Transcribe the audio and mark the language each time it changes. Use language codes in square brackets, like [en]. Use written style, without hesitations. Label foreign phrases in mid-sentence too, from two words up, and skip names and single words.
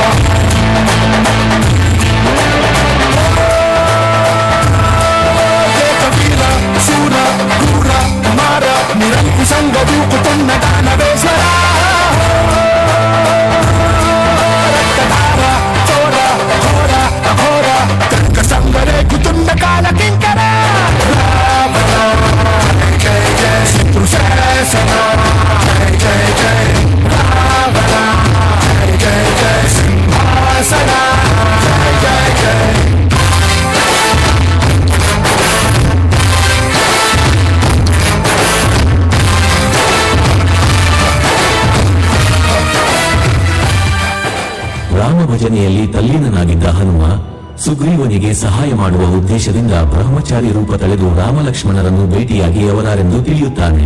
[te] వీర శూర క్రూర మార నిరంకుశంగ దూకుతున్న దానవేశ్వర రక్తధార చోర ఘోర అఘోర తర్క సంగరేకుతున్న కాల కింకర జయ జయ శత్రుశాసన జయ జయ జయ రావణ జయ జయ జయ సింహాసన జయ జయ జయ [kn] ರಾಮ ಭಜನೆಯಲ್ಲಿ ತಲ್ಲೀನನಾಗಿದ್ದ ಹನುಮ ಸುಗ್ರೀವನಿಗೆ ಸಹಾಯ ಮಾಡುವ ಉದ್ದೇಶದಿಂದ ಬ್ರಹ್ಮಚಾರಿ ರೂಪ ತಳೆದು ರಾಮಲಕ್ಷ್ಮಣರನ್ನು ಭೇಟಿಯಾಗಿ ಅವರಾರೆಂದು ತಿಳಿಯುತ್ತಾನೆ.